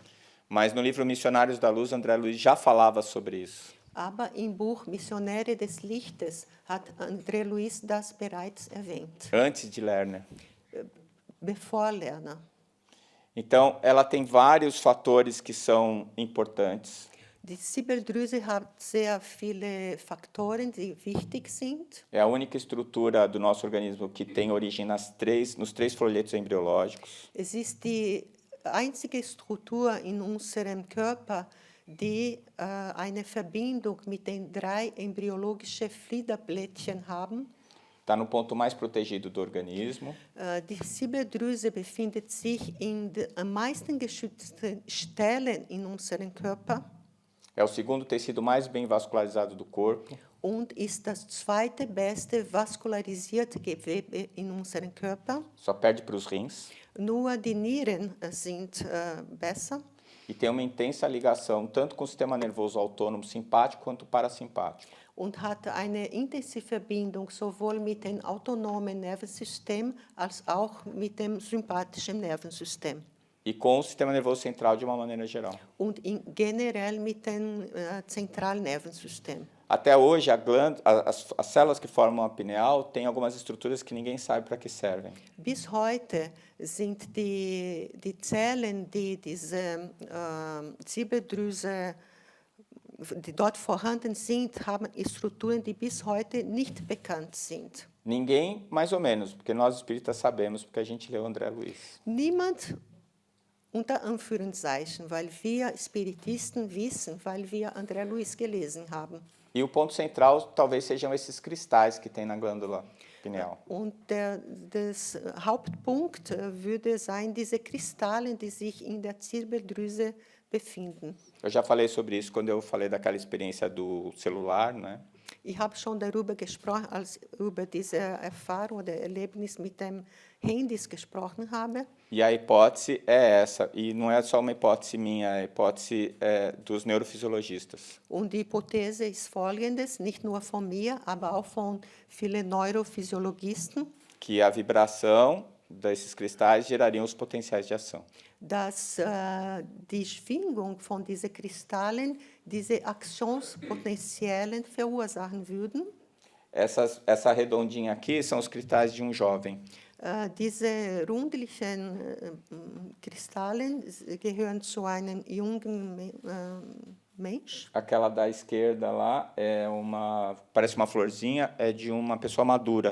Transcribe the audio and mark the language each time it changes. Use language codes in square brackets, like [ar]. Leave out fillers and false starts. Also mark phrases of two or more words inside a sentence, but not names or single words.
[pt] Mas no livro Missionários da Luz, André Luiz já falava sobre isso. [de] Aber im Buch Missionäre des Lichtes hat André Luiz das bereits erwähnt, [pt] Antes de Lerner. [de] bevor Lerner. [pt] Então, ela tem vários fatores que são importantes. [de] Die Ziebeldrüse hat sehr viele Faktoren, die wichtig sind. [pt] É a única estrutura do nosso organismo que tem origem nos três folhetos embriológicos. [de] Es ist die einzige Struktur in unserem Körper, die eine Verbindung mit den 3 embryologischen Fliederblättchen haben. [pt] Está no ponto mais protegido do organismo. [de] Die Ziebeldrüse befindet sich in den am meisten geschützten Stellen in unserem Körper [pt] É o segundo tecido mais bem vascularizado do corpo. [de] und ist das zweite beste vaskularisierte Gewebe in unserem Körper. [pt] Só perde para os rins. [de] Nur die Nieren sind besser. [pt] E tem uma intensa ligação tanto com o sistema nervoso autônomo simpático quanto parasimpático. [de] Und hat eine intensive Verbindung sowohl mit dem autonomen Nervensystem als auch mit dem sympathischen Nervensystem. [pt] E com o sistema nervoso central de uma maneira geral. [de] Und generell mit dem zentralen Nervensystem. [pt] Até hoje, as células que formam a pineal têm algumas estruturas que ninguém sabe para que servem. [de] Bis heute sind die Zellen, die diese Ziebeldrüse, die dort vorhanden sind, haben Strukturen, die bis heute nicht bekannt sind. [pt] Ninguém, mais ou menos, porque nós espíritas sabemos, porque a gente leu André Luiz. [de] Niemand unter Anführungszeichen, weil wir Spiritisten wissen, weil wir André Luiz gelesen haben. [pt] E o ponto central talvez sejam esses cristais que tem na glândula pineal. [de] Und der Hauptpunkt würde sein, diese Kristalle, die sich in der Zirbeldrüse befinden. [pt] Eu já falei sobre isso quando eu falei daquela experiência do celular, né? [de] Ich habe schon darüber gesprochen, als über diese Erfahrung oder Erlebnis mit dem Handys gesprochen habe. [pt] E a hipótese é essa, e não é só uma hipótese minha, é a hipótese dos neurofisiologistas. [de] Und die Hypothese ist folgendes, nicht nur von mir, aber auch von vielen Neurophysiologisten, [pt] Que a vibração desses cristais gerariam os potenciais de ação. [de] dass die Schwingung von diesen Kristallen diese Aktionspotenzialen verursachen würden. [pt] Essa redondinha aqui são os cristais de um jovem. [de] Diese rundlichen Kristallen gehören zu einem jungen Mensch. [pt] Aquela da esquerda lá parece uma florzinha, é de uma pessoa madura.